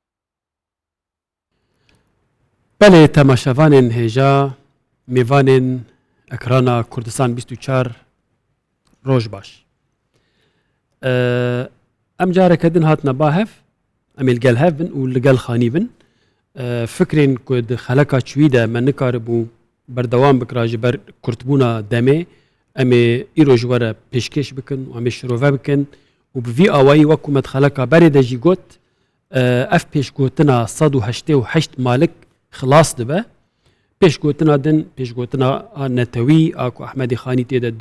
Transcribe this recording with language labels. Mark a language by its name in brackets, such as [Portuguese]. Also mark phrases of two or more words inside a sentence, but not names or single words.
[Kurdish] بەڵێ تەماشەوانên هێژا میوانên ئەکرانا کوردستان 24 ڕۆژ باش. ئەم جارەکە دن هاتنە باهەف ئەمێ لەگەڵ هەف بن و لەگەڵ خانی بن فکرên ku di xeleka çivî de me nikaribû berdewam bikira ji ber kurtbûna demê em ê îro ji were pêşkêş bikin û em ê şirove bikin û bi vî awayî wek ku me xeleka berê de jî got ev pêşgotina 188 malik xilas dibe pêşgotina din pêşgotina netewî a ku Ehmedî Xanî tê de